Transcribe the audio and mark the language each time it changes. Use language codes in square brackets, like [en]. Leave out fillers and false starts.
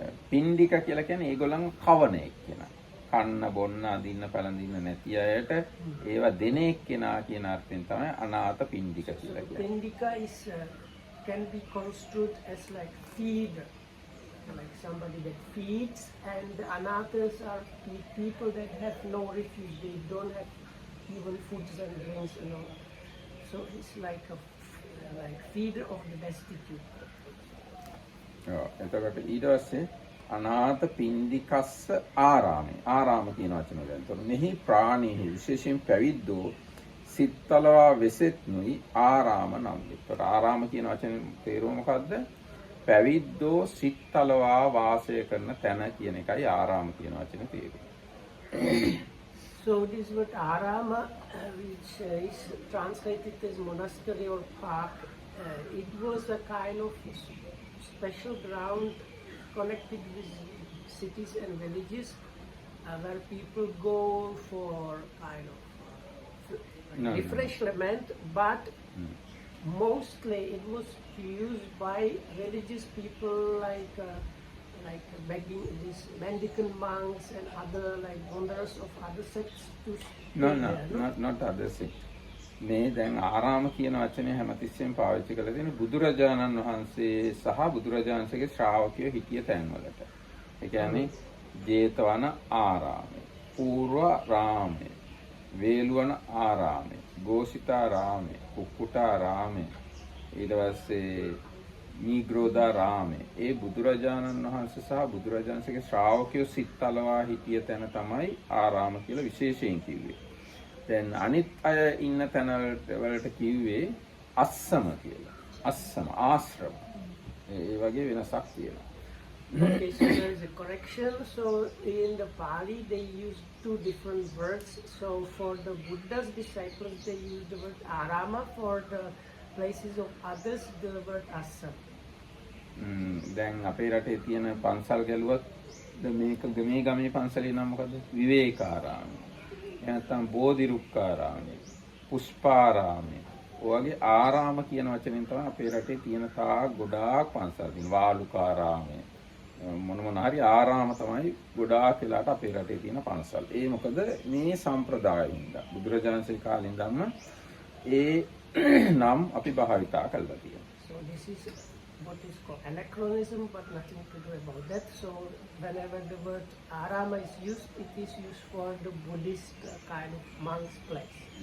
[si] පිණ්ඩික කියලා කියන්නේ ඒගොල්ලන් කවන එක්කෙනා. කන්න බොන්න අදින්න පළඳින්න නැති අයට ඒවා දෙන එක්කෙනා කියන අර්ථයෙන් තමයි අනාථ පිණ්ඩික කියලා කියන්නේ. [en] Pindika is can be construed as like feeder, like somebody that feeds, and the anathas are people that have no refuge. They don't have even foods and drinks, you know. So it's like a like feeder of the destitute. [si] එතකොට ඊට පස්සේ අනාථ පින්ඩිකස්ස ආරාමේ. ආරාම කියන වචනේ දැන්. එතකොට මෙහි ප්‍රාණීහි විශේෂයෙන් පැවිද්දෝ සිත්තලවා වෙසෙත්නුයි ආරාම නම්. එතකොට ආරාම කියන වචනේ තේරුම මොකද්ද? පැවිද්දෝ සිත්තලවා වාසය කරන තැන කියන එකයි ආරාම කියන වචනේ තේරුම. [en] So this word arama, which is translated as monastery or park, it was a kind of special ground connected with cities and villages where people go for kind of refreshment, but mostly it was used by religious people like begging these mendicant monks and other like wanderers of other sects to No, not other sect. [si] මේ දැන් ආරාම කියන වචනේ හැමතිස්සෙම පාවිච්චි කරලා තියෙන බුදුරජාණන් වහන්සේ සහ බුදුරජාණන්සේගේ ශ්‍රාවකයෝ හිටිය තැන්වලට. ඒ කියන්නේ ජේතවන ආරාමය, පූර්වාරාමය, වේළුවන ආරාමය, ගෝසිතාරාමය, කුක්කුටාරාමය, ඊට පස්සේ නීග්‍රෝධාරාමය. ඒ බුදුරජාණන් වහන්සේ සහ බුදුරජාණන්සේගේ ශ්‍රාවකයෝ සිත්තලවා හිටිය තැන තමයි ආරාම කියලා විශේෂයෙන් කිව්වේ. දැන් අනිත් අය ඉන්න තැන වලට කිව්වේ අස්සම කියලා. අස්සම ආශ්‍රම. ඒ වගේ වෙනසක් තියෙනවා. [en] Okay, so there is a correction. So in the Pali they use two different words. So for the Buddha's disciples they use the word arama. For the places of others the word assam. [si] දැන් අපේ රටේ තියෙන පන්සල් ගැලුවත් මේ ගමේ පන්සලේ නම මොකද්ද? විවේකාරාමය. නැත්නම් බෝධිරුක්කාරාමය, පුෂ්පාරාමය. ඔයගේ ආරාම කියන වචනෙන් තමයි අපේ රටේ තියෙන ගොඩාක් පන්සල් තියෙන. වාලුකාරාමය. මොන හරි ආරාම තමයි ගොඩාක් වෙලාට අපේ රටේ තියෙන පන්සල්. ඒ මොකද මේ සම්ප්‍රදායින්ද බුදුරජාණන්සේ කාලේ ඉඳන්ම ඒ නම් අපි භාවිතා කරලා තියෙනවා. [en] So this is what is called anachronism, but nothing to do about that. So whenever the word arama is used, it is used for the Buddhist kind of monk's place.